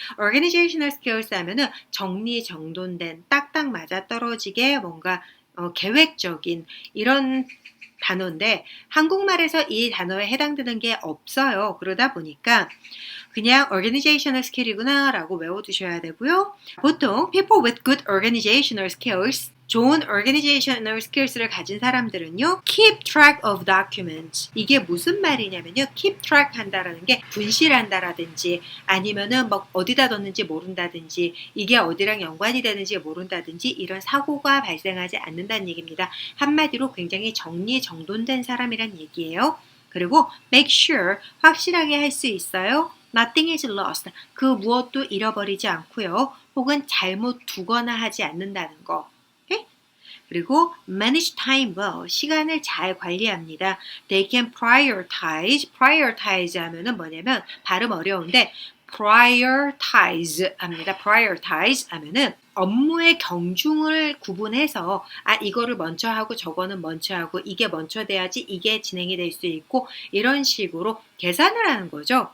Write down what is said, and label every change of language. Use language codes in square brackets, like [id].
[ko] organizational skills 하면은 정리정돈된, 딱딱 맞아떨어지게 뭔가 계획적인 이런 단어인데 한국말에서 이 단어에 해당되는 게 없어요. 그러다 보니까 그냥 organizational skill이구나 라고 외워두셔야 되고요. 보통 [en] people with good organizational skills, [ko] 좋은 [en] organizational skills [ko] 를 가진 사람들은요, [en] keep track of documents. [ko] 이게 무슨 말이냐면요, keep track 한다라는 게 분실한다라든지 아니면은 뭐 어디다 뒀는지 모른다든지 이게 어디랑 연관이 되는지 모른다든지 이런 사고가 발생하지 않는다는 얘기입니다. 한마디로 굉장히 정리정돈된 사람이란 얘기예요. 그리고 [en] make sure, [ko] 확실하게 할 수 있어요. [en] Nothing is lost. [ko] 그 무엇도 잃어버리지 않고요. 혹은 잘못 두거나 하지 않는다는 거. 오케이? 그리고 [en] manage time well. [ko] 시간을 잘 관리합니다. [en] They can prioritize. [ko] prioritize 하면은 뭐냐면 발음 어려운데 prioritize 합니다. prioritize 하면은 업무의 경중을 구분해서 이거를 먼저 하고 저거는 먼저 하고 이게 먼저 돼야지 이게 진행이 될 수 있고 이런 식으로 계산을 하는 거죠.